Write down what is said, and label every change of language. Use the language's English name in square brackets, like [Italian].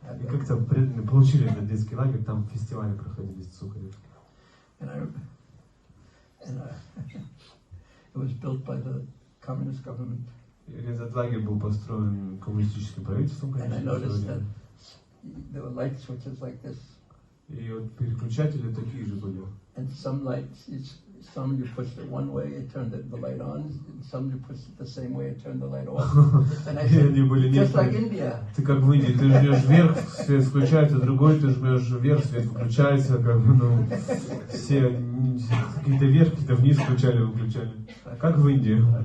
[Russian] И как-то преданные получили этот детский лагерь, там фестивали проходили в Сухареве. [English] And it was built by the communist government. [Russian] И этот лагерь был построен коммунистическим правительством, [English] And I [Russian] конечно. [English] noticed that there were light switches like this. [Russian] И вот переключатели такие же были. [English] And some lights, some you pushed it one way, it turned the light on. And some you pushed it the same way, it turned the light off. And I said, just like India. [Russian] Ты как в Индии, ты жмешь вверх, свет включается, другой ты жмешь вверх, свет выключается, как бы, ну, все какие-то вверх, какие-то вниз включали, выключали. Как в Индии.